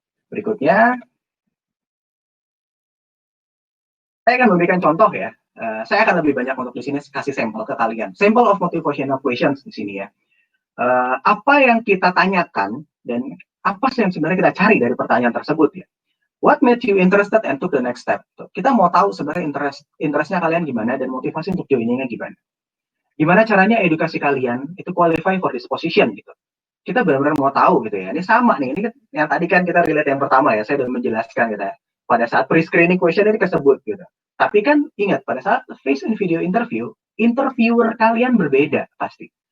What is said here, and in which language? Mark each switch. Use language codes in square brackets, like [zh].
[id] Berikutnya, saya akan memberikan contoh ya. Saya akan lebih banyak untuk di sini kasih sampel ke kalian. [en] Sample of motivational questions [id] di sini ya. Apa yang kita tanyakan dan apa sih yang sebenarnya kita cari dari pertanyaan tersebut ya. [en] What made you interested and took the next step? [id] Kita mau tahu sebenarnya interestnya kalian gimana dan motivasi untuk joiningnya gimana. Gimana caranya edukasi kalian itu [en] qualify for this position [id] gitu. Kita benar-benar mau tahu gitu ya. Ini sama nih, ini yang tadi kan kita relate yang pertama ya, saya sudah menjelaskan gitu ya. Pada saat pre-screening question ini kesebut gitu. Tapi kan ingat, pada saat face and video interview, interviewer kalian berbeda pasti.